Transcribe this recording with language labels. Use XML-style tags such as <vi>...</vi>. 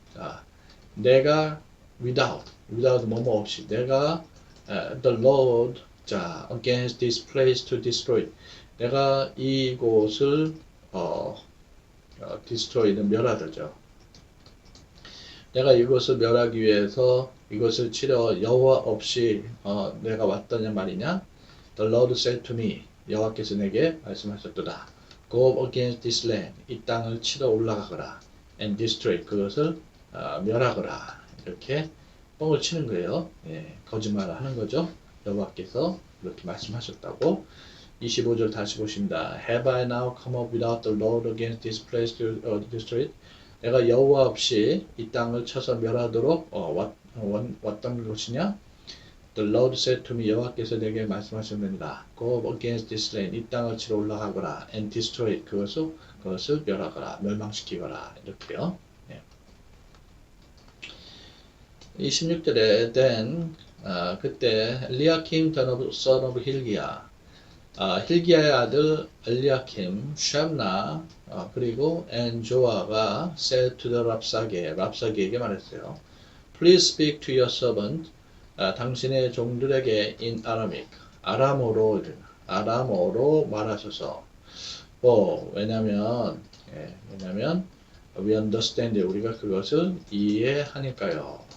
<ko>자, 내가 without 뭐뭐 없이 내가 the Lord 자</ko> <en>against this place to destroy</en> <ko>내가 이곳을 destroy는 멸하다죠. 내가 이곳을 멸하기 위해서 이것을 치러 여호와 없이 내가 왔다냐 말이냐?</ko> <en>The Lord said to me</en> <ko>여호와께서 내게 말씀하셨도다.</ko> <en>Go against this land</en> <ko>이 땅을 치러 올라가거라.</ko> <en>And destroy</en> <ko>그것을 멸하거라. 이렇게 뻥을 치는 거예요. 거짓말을 하는 거죠. 여호와께서 그렇게 말씀하셨다고. 25절 다시 보십니다.</ko> <en>Have I now come up without the Lord against this place to destroy it?</en> <ko>내가 여호와 없이 이 땅을 쳐서 멸하도록 왔던 것이냐?</ko> <en>The Lord said to me</en> <ko>여호와께서 내게 말씀하셨느니라.</ko> <en>Go against this land</en> <ko>이 땅을 치러 올라가거라.</ko> <en>And destroy it</en> <ko>그것을 멸하거라. 멸망시키거라. 이렇게요. 26절에 then 그때 엘리야킴 son of 힐기야 힐기야의 아들 엘리야킴 샴나 그리고 조아가</ko> <en>said to the</en> <ko>랍사게에게 말했어요.</ko> <en>Please speak to your servant</en> <ko>당신의 종들에게</ko> <en>in Aramaic</en> <ko>아람어로 말하셔서 왜냐면</ko> <en>we understand</en> <ko>우리가 그것을 이해하니까요.</ko>